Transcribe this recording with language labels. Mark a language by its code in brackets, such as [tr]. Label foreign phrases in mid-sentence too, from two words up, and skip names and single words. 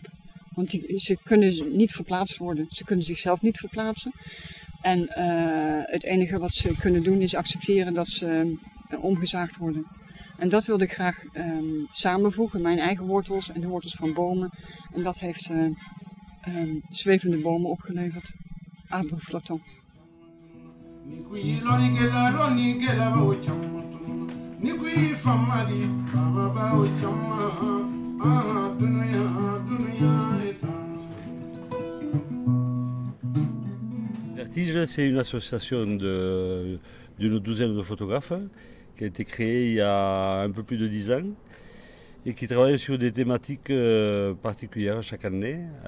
[nl] Want ze kunnen niet verplaatst worden. Ze kunnen zichzelf niet verplaatsen. En het enige wat ze kunnen doen is accepteren dat ze omgezaagd worden. En dat wilde ik graag samenvoegen, mijn eigen wortels en de wortels van bomen. En dat heeft zwevende bomen opgeleverd. [fr] Arbre flottant. Vertige, c'est une association d'une douzaine de photographes qui a été créée il y a un peu plus de 10 ans et qui travaille sur des thématiques particulières chaque année.